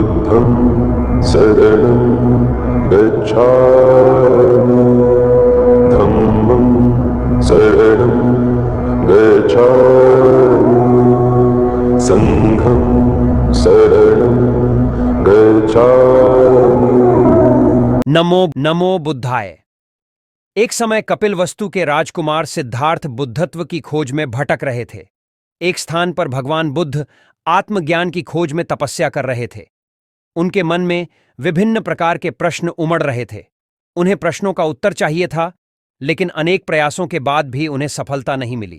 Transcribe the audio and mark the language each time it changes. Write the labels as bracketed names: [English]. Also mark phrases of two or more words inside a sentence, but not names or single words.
[Pali] बुद्धं शरणं गच्छामि धम्मं शरणं गच्छामि संघं शरणं गच्छामि। नमो नमो बुद्धाय। [Hindi] एक समय कपिलवस्तु के राजकुमार सिद्धार्थ बुद्धत्व की खोज में भटक रहे थे। एक स्थान पर भगवान बुद्ध आत्मज्ञान की खोज में तपस्या कर रहे थे। उनके मन में विभिन्न प्रकार के प्रश्न उमड़ रहे थे। उन्हें प्रश्नों का उत्तर चाहिए था, लेकिन अनेक प्रयासों के बाद भी उन्हें सफलता नहीं मिली।